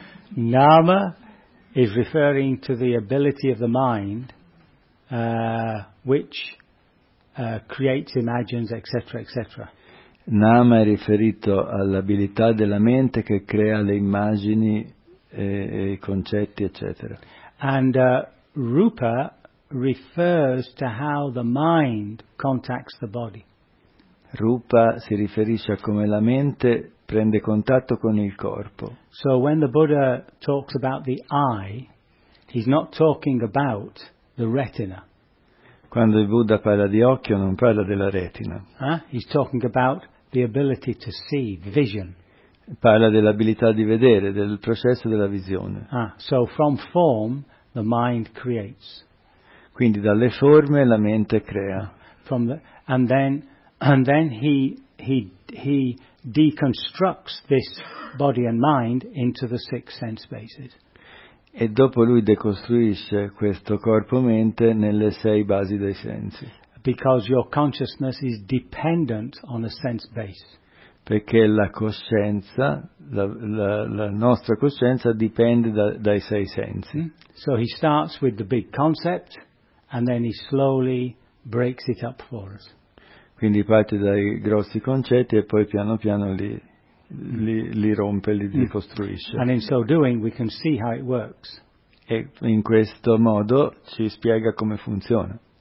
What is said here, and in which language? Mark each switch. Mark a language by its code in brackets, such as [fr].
[en] Nama is referring to the ability of the mind, which creates, imagines, etc., etc. [it] Nama è riferito all'abilità della mente che crea le immagini e i concetti, eccetera. [en] And Rupa refers to how the mind contacts the body. [it] Rupa si riferisce a come la mente prende contatto con il corpo. [en] So when the Buddha talks about the eye, he's not talking about the retina. [it] Quando il Buddha parla di occhio, non parla della retina. [en] He's talking about the ability to see, vision. [it] Parla dell'abilità di vedere, del processo della visione. [en] So from form the mind creates. [it] Quindi dalle forme la mente crea. [en] From the, and then he deconstructs this body and mind into the six sense bases. [it] E dopo lui decostruisce questo corpo-mente nelle sei basi dei sensi. [en] Because your consciousness is dependent on a sense base. [it] Perché la coscienza, la nostra coscienza dipende dai sei sensi. [en] So he starts with the big concept and then he slowly breaks it up for us. [it] Quindi parte dai grossi concetti e poi piano piano li rompe, li costruisce. [en] And in so doing we can see how it works. [it] E in questo modo ci spiega come funziona.